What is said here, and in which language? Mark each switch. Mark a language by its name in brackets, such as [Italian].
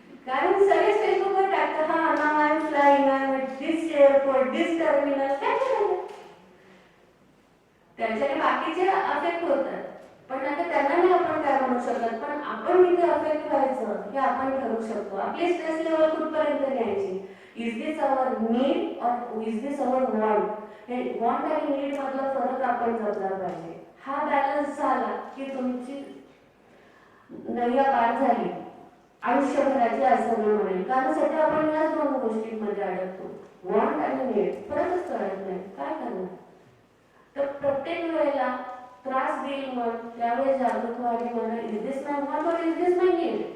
[Marathi] कारण सगळेच फेसबुकवर टाकतात, हा नाव [English] I am flying, I am at this airport, this terminal, [Marathi] काय करायचं? त्याच्याने बाकीचे अफेक्ट होतात. पण आता त्यांना नाही आपण काय म्हणू शकत, पण आपण किती अफेक्ट व्हायचं हे आपण ठरवू शकतो. आपली स्ट्रेस लेवल कुठपर्यंत न्यायची? [English] is this our need [Hindi] और [English] Is this our want? [Marathi] हे वॉन्ट आणि नीड मधला फरक आपण जपला पाहिजे. हा बॅलन्स झाला की तुमची नैया पार झाली आयुष्यभराची, असं मी म्हणेल. कारण सध्या आपण याच दोन गोष्टींमध्ये अडकतो, वॉन्ट आणि नीड. फरकच कळत नाही, काय करणार? तर प्रत्येक वेळेला त्रास देईल मन, त्यावेळेस जागृत व्हावी. मला [English] is this my want [Hindi] और [English] Is this my need?